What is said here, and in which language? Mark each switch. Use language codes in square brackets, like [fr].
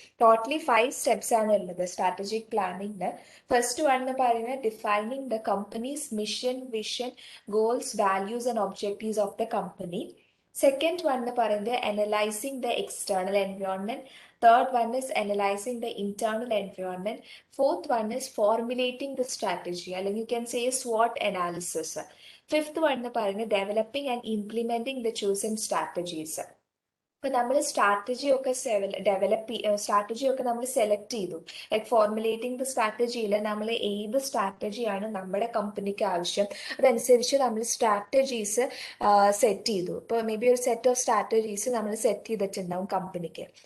[ml] Totally 5 steps ആണ് ഉള്ളത് strategic പ്ലാനിങ്ങിന്. First one എന്ന് പറയുന്നത് [en] Defining the company's mission, vision, goals, values and objectives of the company. [ml] Second one എന്ന് പറയുന്നത് [en] Analysing the external environment. Third one is analysing the internal environment. Fourth one is formulating the strategy, അല്ലെങ്കിൽ you can say SWOT analysis. Fifth one [ml] എന്ന് പറയുന്നത് [en] developing and implementing the chosen strategies. [ml] ഇപ്പൊ നമ്മൾ strategy ഒക്കെ strategy ഒക്കെ നമ്മൾ select ചെയ്തു. Like formulating the സ്ട്രാറ്റജിയിൽ നമ്മൾ ഏത് സ്ട്രാറ്റജിയാണ് നമ്മുടെ കമ്പനിക്ക് ആവശ്യം, അതനുസരിച്ച് നമ്മൾ സ്ട്രാറ്റജീസ് സെറ്റ് ചെയ്തു. ഇപ്പോൾ മേ ബി ഒരു സെറ്റ് ഓഫ് സ്ട്രാറ്റജീസ് നമ്മൾ സെറ്റ് ചെയ്തിട്ടുണ്ടാവും കമ്പനിക്ക്.